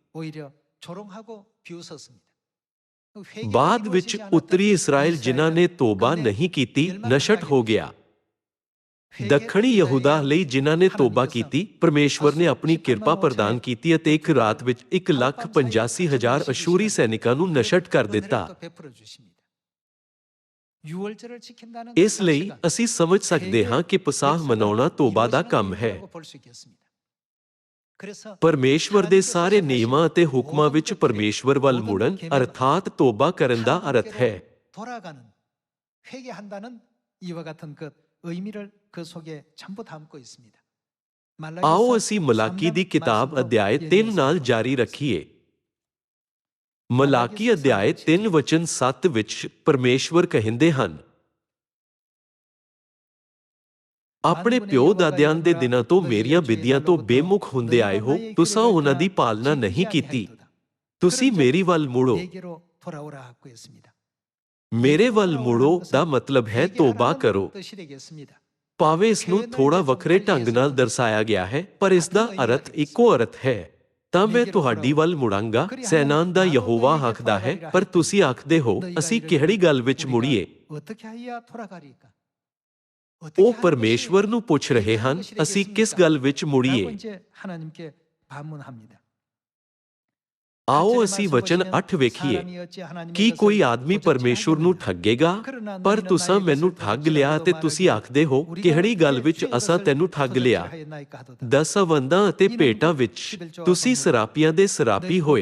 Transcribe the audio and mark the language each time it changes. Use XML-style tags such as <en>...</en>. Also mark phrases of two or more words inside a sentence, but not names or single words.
<pa>ਬਾਅਦ ਵਿੱਚ ਉੱਤਰੀ ਇਸਰਾਇਲ ਜਿਨ੍ਹਾਂ ਨੇ ਤੋਬਾ ਨਹੀਂ ਕੀਤੀ, ਨਸ਼ਟ ਹੋ ਗਿਆ। ਦੱਖਣੀ ਯਹੂਦਾ ਲਈ ਜਿਨ੍ਹਾਂ ਨੇ ਤੋਬਾ ਕੀਤੀ, ਪਰਮੇਸ਼ਵਰ ਨੇ ਆਪਣੀ ਕਿਰਪਾ ਪ੍ਰਦਾਨ ਕੀਤੀ ਅਤੇ ਇੱਕ ਰਾਤ ਵਿੱਚ 1,85,000 ਅਸ਼ੂਰੀ ਸੈਨਿਕਾਂ ਨੂੰ ਨਸ਼ਟ ਕਰ ਦਿੱਤਾ।</pa> <ko>유월절을 지킨다는</ko> <pa>ਇਸ ਲਈ ਅਸੀਂ ਸਮਝ ਸਕਦੇ ਹਾਂ ਕਿ ਪਸਾਹ ਮਨਾਉਣਾ ਤੋਬਾ ਦਾ ਕੰਮ ਹੈ। ਪਰਮੇਸ਼ਵਰ ਦੇ ਸਾਰੇ ਨਿਯਮਾਂ ਅਤੇ ਹੁਕਮਾਂ ਵਿੱਚ ਪਰਮੇਸ਼ਵਰ ਵੱਲ ਮੁੜਨ ਅਰਥਾਤ ਤੋਬਾ ਕਰਨ ਦਾ ਅਰਥ ਹੈ।</pa> <ko>회개한다는 이와 같은 그 의미를 그 속에 전부 담고 있습니다.</ko> <pa>ਆਓ ਅਸੀਂ ਮਲਾਕੀ ਦੀ ਕਿਤਾਬ ਅਧਿਆਇ 3 ਨਾਲ ਜਾਰੀ ਰੱਖੀਏ। ਮਲਾਕੀ ਅਧਿਆਇ 3 ਵਚਨ 7 ਵਿੱਚ ਪਰਮੇਸ਼ਵਰ ਕਹਿੰਦੇ ਹਨ, ਆਪਣੇ ਪਿਓ ਦਾਦਿਆਂ ਦੇ ਦਿਨਾਂ ਤੋਂ ਮੇਰੀਆਂ ਵਿਧੀਆਂ ਤੋਂ ਬੇਮੁਖ ਹੁੰਦੇ ਆਏ ਹੋ, ਤੁਸੀਂ ਉਹਨਾਂ ਦੀ ਪਾਲਣਾ ਨਹੀਂ ਕੀਤੀ। ਤੁਸੀਂ ਮੇਰੀ ਵੱਲ ਮੁੜੋ।</pa> <ko>내게로 돌아오라 하고 했습니다.</ko> <pa>ਮੇਰੇ ਵੱਲ ਮੁੜੋ ਦਾ ਮਤਲਬ ਹੈ ਤੋਬਾ ਕਰੋ।</pa> <ko>뜻이 되겠습니다.</ko> <pa>ਭਾਵੇਂ ਇਸ ਨੂੰ ਥੋੜਾ ਵੱਖਰੇ ਢੰਗ ਨਾਲ ਦਰਸਾਇਆ ਗਿਆ ਹੈ, ਪਰ ਇਸ ਦਾ ਅਰਥ ਇੱਕੋ ਅਰਥ ਹੈ। ਤਾਂ ਮੈਂ ਤੁਹਾਡੀ ਵੱਲ ਮੁੜਾਂਗਾ, ਸੈਨਾਵਾਂ ਦਾ ਯਹੋਵਾ ਆਖਦਾ ਹੈ। ਪਰ ਤੁਸੀਂ ਆਖਦੇ ਹੋ, ਅਸੀਂ ਕਿਹੜੀ ਗੱਲ ਵਿੱਚ ਮੁੜੀਏ?</pa> <ko>어떻게 하여야 돌아가리까?</ko> <pa>ਉਹ ਪਰਮੇਸ਼ਵਰ ਨੂੰ ਪੁੱਛ ਰਹੇ ਹਨ, ਅਸੀਂ ਕਿਸ ਗੱਲ ਵਿੱਚ ਮੁੜੀਏ?</pa> <ko>이제 하나님께 반문합니다.</ko> <pa>ਆਓ ਅਸੀਂ ਵਚਨ 8 ਵੇਖੀਏ। ਕੀ ਕੋਈ ਆਦਮੀ ਪਰਮੇਸ਼ਵਰ ਨੂੰ ਠੱਗੇਗਾ? ਪਰ ਤੁਸੀਂ ਮੈਨੂੰ ਠੱਗ ਲਿਆ ਅਤੇ ਤੁਸੀਂ ਆਖਦੇ ਹੋ, ਕਿਹੜੀ ਗੱਲ ਵਿੱਚ ਅਸਾਂ ਤੈਨੂੰ ਠੱਗ ਲਿਆ? ਦਸਵੰਧਾਂ ਅਤੇ ਭੇਟਾਂ ਵਿੱਚ ਤੁਸੀਂ ਸਰਾਪੀਆਂ ਦੇ ਸਰਾਪੀ ਹੋਏ।</pa>